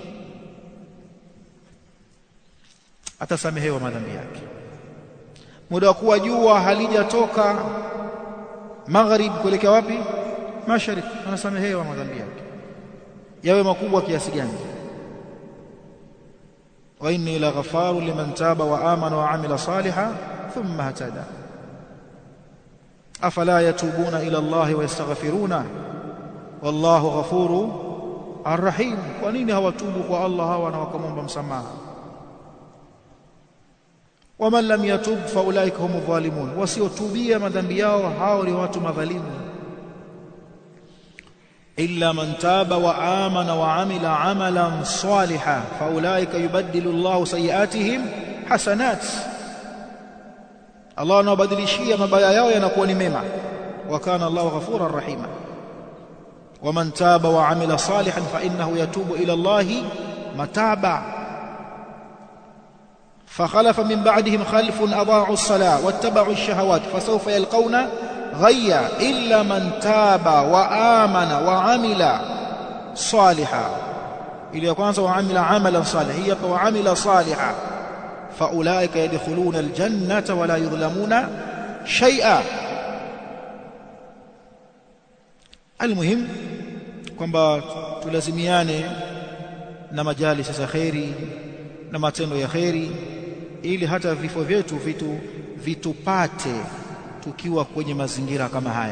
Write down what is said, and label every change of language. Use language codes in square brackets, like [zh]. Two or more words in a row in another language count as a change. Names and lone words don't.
[sw] Atasamehewa madhambi yake. Muda wa kuwa jua halijatoka magharib kuelekea wapi? Mashariki, anasamehewa madhambi yake, yawe makubwa kiasi gani. [ar] وإني لغفار لمن تاب وآمن وعمل صالحا ثم اهتدى أفلا يتوبون إلى الله ويستغفرون والله غفور الرحيم. [sw] Kwa nini hawatubu kwa Allah hawa na wakamwomba msamaha? [ar] ومن لم يتب فأولئك هم الظالمون, [sw] wasiotubia madhambi yao hao ni watu madhalimu. [ar] إلا من تاب وآمن وعمل عملا صالحا فأولئك يبدل الله سيئاتهم حسنات, [sw] Allah anabadilishia mabaya yao yanakuwa ni mema. [ar] وكان الله غفورا رحيما ومن تاب وعمل صالحا فإنه يتوب إلى الله متابا. فخلف من بعدهم خلف أضاعوا الصلاة واتبعوا الشهوات فسوف يلقون غيا إلا من تاب وآمن وعمل صالحا. [sw] Ile ya kwanza [ar] وعمل عملا صالحا, [sw] hii hapa [ar] وعمل صالحا فأولئك يدخلون الجنة ولا يظلمون شيئا. [sw] Almuhim kwamba tulazimiane na majalisi za khairi na matendo ya khairi, ili hata vifo vyetu vitupate tukiwa kwenye mazingira kama haya.